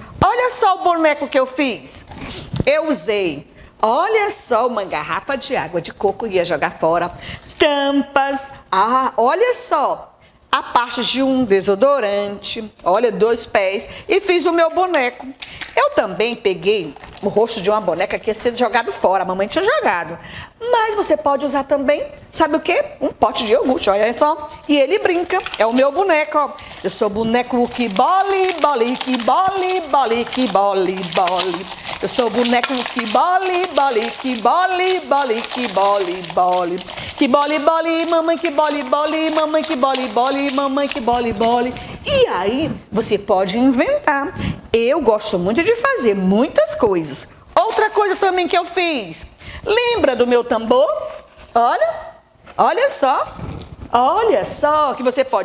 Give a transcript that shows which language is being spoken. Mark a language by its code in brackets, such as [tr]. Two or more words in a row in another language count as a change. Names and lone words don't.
[pt] Olha só o boneco que eu fiz. Eu usei, olha só, uma garrafa de água de coco, ia jogar fora, tampas, olha só, a parte de um desodorante, olha, 2 pés, e fiz o meu boneco. Eu também peguei o rosto de uma boneca que ia ser jogado fora, a mamãe tinha jogado. Mas você pode usar também, sabe o quê? Um pote de iogurte, olha só. E ele brinca, é o meu boneco, ó. Eu sou boneco que bole, bole, que bole, bole, que bole, bole. Eu sou boneco que bole, bole, que bole, bole, que bole, bole. Que bole, bole, mamãe que bole, bole, mamãe que bole, bole, mamãe que bole, bole. E aí, você pode inventar. Eu gosto muito de fazer muitas coisas. Outra coisa também que eu fiz. Lembra do meu tambor? Olha só que você pode, ó.